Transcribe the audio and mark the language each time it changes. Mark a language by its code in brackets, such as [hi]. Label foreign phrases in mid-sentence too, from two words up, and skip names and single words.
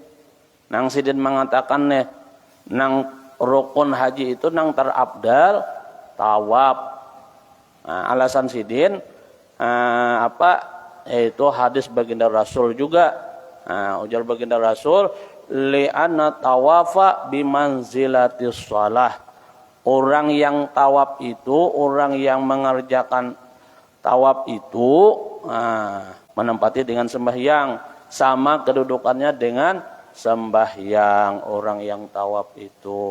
[bjn] Nang Sidin mengatakan nih, nang rukun haji itu nang terabdal tawaf. [id] Alasan Sidin yaitu hadis baginda Rasul juga. [bjn] Ujar baginda Rasul [ar] لأن الطواف بمنزلة الصلاة. [id] Orang yang tawaf itu, orang yang mengerjakan tawaf itu menempati dengan sembahyang, sama kedudukannya dengan sembahyang orang yang tawaf itu.